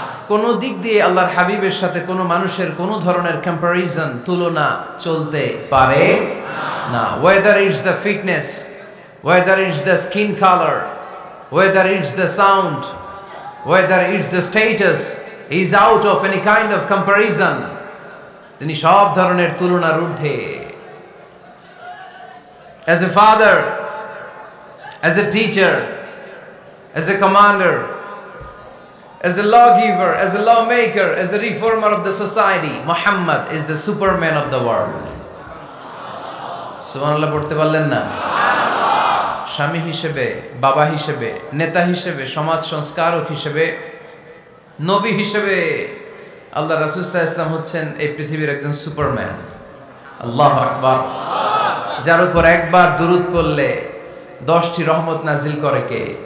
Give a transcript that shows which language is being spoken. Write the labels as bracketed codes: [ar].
[bn] কোন দিক দিয়ে আল্লাহর হাবিবের সাথে কোনো মানুষের কোনো ধরনের কম্পারিজন, তুলনা চলতে পারে না। [en] Whether it's the fitness, whether it's the skin colour, whether it's the sound, whether it's the status, is out of any kind of comparison. [bn] তিনি সব ধরনের তুলনার ঊর্ধ্বে। [en] As a father, as a teacher, as a commander, as a lawgiver, as a lawmaker, as a reformer of the society, Muhammad is the superman of the world. [bn] সুবহানাল্লাহ পড়তে পারলেন না? স্বামী হিসেবে, বাবা হিসেবে, নেতা হিসেবে, সমাজ সংস্কারক হিসেবে, নবী হিসেবে আল্লাহ রাসূল সাল্লাল্লাহু আলাইহি ওয়াসাল্লাম হচ্ছেন এই পৃথিবীর একজন সুপারম্যান। আল্লাহু আকবার। যার উপর একবার দুরূদ পড়লে 10টি রহমত নাজিল করে কে?